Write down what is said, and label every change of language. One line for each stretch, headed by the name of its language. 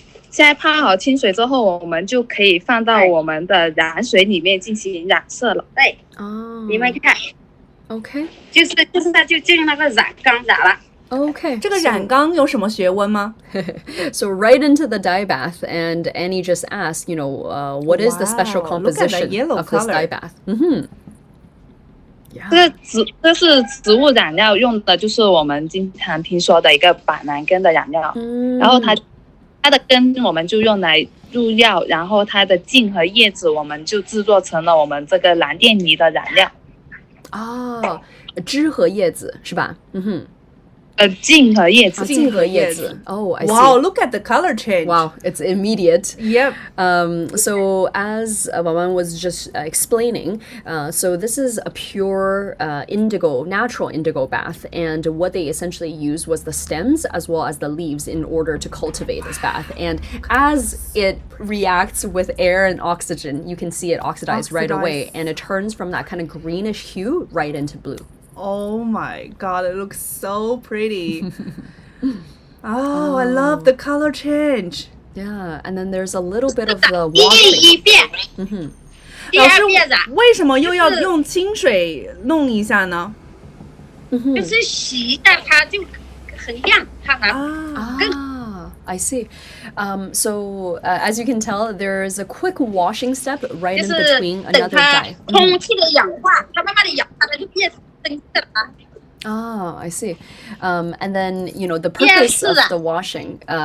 Chinese: 现在泡好清水之后，我们就可以放到我们的染水里面进行染色了。对，你们看
English: ，OK，
Chinese: 就是就用那个染缸染了。
English: OK，
Chinese: 这个染缸有什么学问吗
English: ？So right into the dye bath, and Annie just asked, what is the special composition of this dye bath?
Chinese: 这是植物染料，用的就是我们经常听说的一个板蓝根的染料，然后它的根我们就用来入药，然后它的茎和叶子我们就制作成了我们这个蓝靛泥的染料。枝和叶子是吧？茎和叶子。茎和叶子。
English: Oh, I see. Wow, look at the color change. Wow, it's immediate. Yep. So as Wawan was just explaining, so this is a pure natural indigo bath, and what they essentially used was the stems as well as the leaves in order to cultivate this bath. And as it reacts with air and oxygen, you can see it oxidize right away, and it turns from that kind of greenish hue right into blue. Oh my god, it looks so pretty. I love the color change. Yeah, and then there's a little bit of the washing.
Chinese: 老师，为什么又要用清水弄一下呢？就是洗一下它就很亮，它还更。
English: I see. So as you can tell, there's a quick washing step right in between another dye.
Chinese: 空气的氧化，它慢慢的氧化，它就变成深色了。
English: I see. And then, the purpose of the washing.